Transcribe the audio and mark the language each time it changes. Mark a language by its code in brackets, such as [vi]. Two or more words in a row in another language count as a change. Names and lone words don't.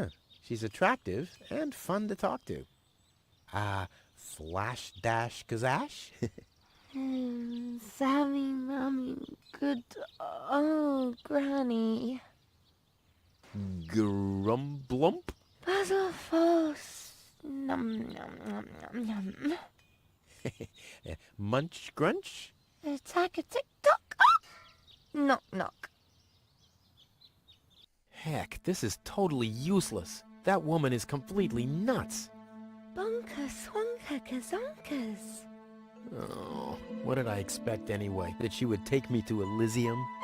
[en] She's attractive and fun to talk to. Flash dash gazash? Sammy, mommy, good, oh, granny. Grumblump? Puzzle false. Num, num, num, num, num. Munch grunch? Attack a tick tock. Ah! Knock knock. Heck, this is totally useless. That woman is completely nuts. Bonka swanka kazonkas. Oh, what did I expect anyway? That she would take me to Elysium?